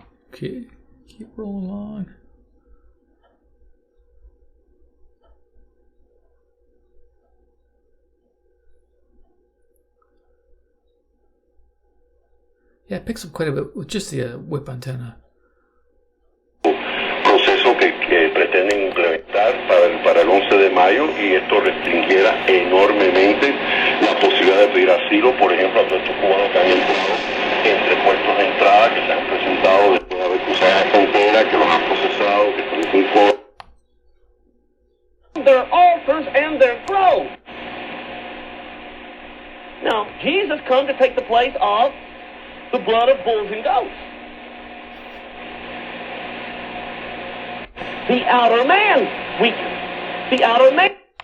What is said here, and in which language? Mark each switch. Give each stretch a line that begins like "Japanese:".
English: Okay, keep rolling along. Yeah, it picks up quite a bit with just the whip antenna.
Spanish: Proceso que pretenden implementar para el 11 de mayo y esto restringiera enormemente la posibilidad de pedir asilo, por ejemplo, a todos estos cubanos que han entrado entre puertos de entrada, que se han presentado después de haber cruzado la frontera, que los han procesado, que están en un
English: their altars and their groves. Now, Jesus come to take the place of the blood of bulls and goats. The outer man weakens. The outer man.